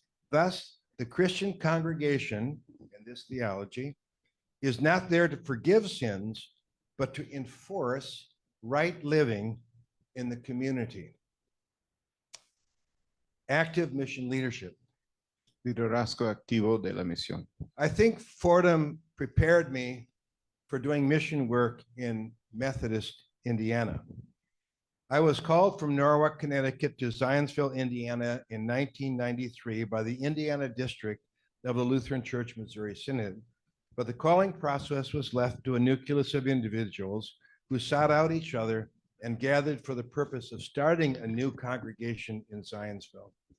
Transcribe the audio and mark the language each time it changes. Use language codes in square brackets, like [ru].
[en] Thus, the Christian congregation, in this theology, is not there to forgive sins, but to enforce right living in the community. Active mission leadership. [es] Liderazgo activo de la misión. [en] I think Fordham prepared me for doing mission work in Methodist, Indiana. I was called from Norwalk, Connecticut to Zionsville, Indiana in 1993 by the Indiana District of the Lutheran Church Missouri Synod, but the calling process was left to a nucleus of individuals who sought out each other and gathered for the purpose of starting a new congregation in Zionsville.